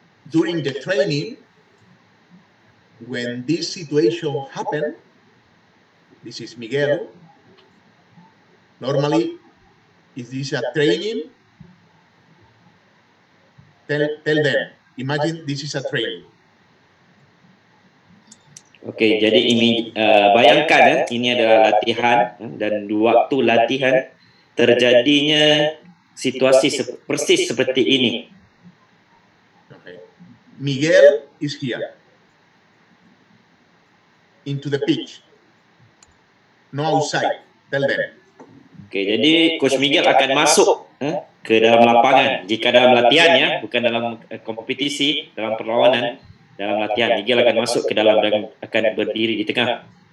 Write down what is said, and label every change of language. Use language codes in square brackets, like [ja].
[en] During the training, when this situation happened, this is Miguel. Normally, is this a training? Tell them. Imagine this is a training. [id] Oke, jadi ini bayangkan ini adalah latihan dan di waktu latihan terjadinya situasi persis seperti ini. [en] Okay. Miguel is here into the pitch, no outside. Tell them. [id] Oke, jadi Coach Miguel akan masuk ke dalam lapangan. Jika dalam latihan ya, bukan dalam kompetisi, dalam perlawanan, dalam latihan, Miguel akan masuk ke dalam dan akan berdiri di tengah.